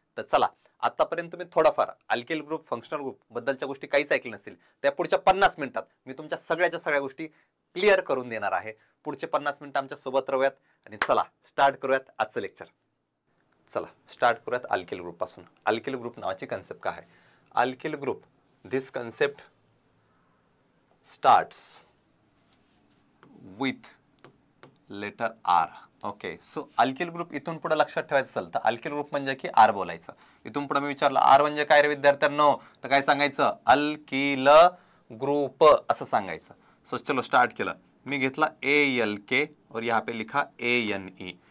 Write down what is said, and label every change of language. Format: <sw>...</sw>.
<mr>तर चला, आतापर्यंत तुम्ही थोडाफार अल्केल ग्रुप, फंक्शनल ग्रुप बद्दलच्या गोष्टी काहीच ऐकल्या नसतील, त्या पुढच्या 50 मिनिटात मी तुमच्या सगळ्या गोष्टी क्लिअर करून देणार आहे. पुढचे 50 मिनिटं आमच्या सोबत राहूयात आणि चला स्टार्ट करूयात आजचं लेक्चर. चला स्टार्ट करूयात अल्केल ग्रुप पासून. अल्केल ग्रुप नावाची कन्सेप्ट काय आहे?</mr> <en>Alkyl group, this concept starts with letter R.</en> <mr>Okay, so अल्केल group इथून पुढे लक्षात ठेवायचं असेल तर अल्केल ग्रुप म्हणजे की आर बोलायचं. इथून पुढे मी विचारलं आर म्हणजे काय रे विद्यार्थ्यांनो, तर काय सांगायचं? अल्किल ग्रुप असं सांगायचं. सो चलो स्टार्ट केलं. मी घेतला ALK</mr> <hi>और यहाँ पे लिखा ANE.</hi>